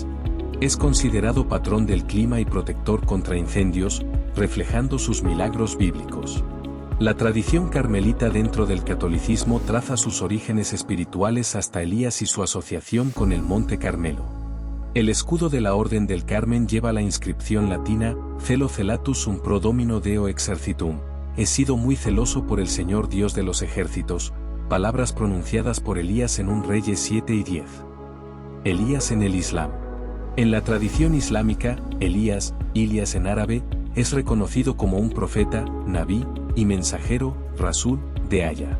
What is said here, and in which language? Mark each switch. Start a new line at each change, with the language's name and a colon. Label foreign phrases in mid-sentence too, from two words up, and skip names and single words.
Spanish: Es considerado patrón del clima y protector contra incendios, reflejando sus milagros bíblicos. La tradición carmelita dentro del catolicismo traza sus orígenes espirituales hasta Elías y su asociación con el Monte Carmelo. El escudo de la Orden del Carmen lleva la inscripción latina,
Latin: Celo celatus sum pro domino Deo exercitum,
Spanish: he sido muy celoso por el Señor Dios de los ejércitos, palabras pronunciadas por Elías en 1 Reyes 7 y 10. Elías en el Islam. En la tradición islámica, Elías en árabe, es reconocido como un profeta, nabí, y mensajero, rasul, de Allah.